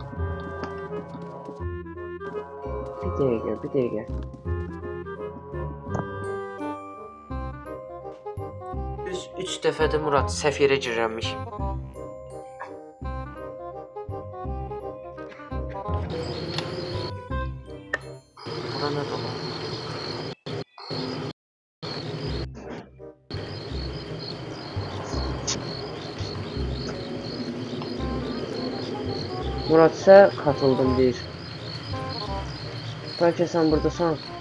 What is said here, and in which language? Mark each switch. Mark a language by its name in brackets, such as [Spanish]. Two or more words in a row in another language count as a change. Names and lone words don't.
[Azerbaijani] Bir dəqiqə. Düz 3 dəfədir Murad səhv yerə girərmiş. Bura nə dolar? [Turkish] Murad ise katıldım deyir. [Azerbaijani] Belki sen buradasan.